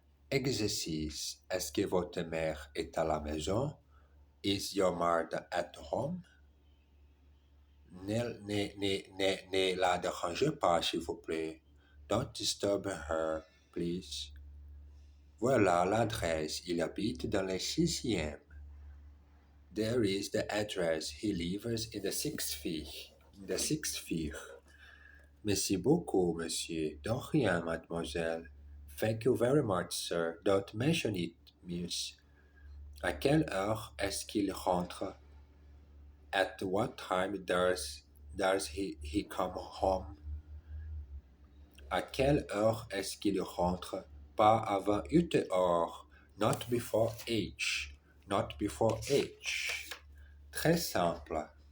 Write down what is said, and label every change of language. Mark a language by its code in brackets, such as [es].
[fr] Exercice. Est-ce que votre mère est à la maison? [en] Is your mother at home? [fr] Ne la dérangez pas, s'il vous plaît. [en] Don't disturb her, please. [fr] Voilà l'adresse. Il habite dans le 6e. [en] There is the address. He lives in the 6th floor. In the 6th floor. [fr] Merci beaucoup, monsieur. De rien, mademoiselle. [en] Thank you very much, sir. Don't mention it, miss. [fr] À quelle heure est-ce qu'il rentre? [en] At what time does he come home? [fr] À quelle heure est-ce qu'il rentre? Pas avant 8 heures. [en] Not before 8. Not before 8. [fr] Très simple.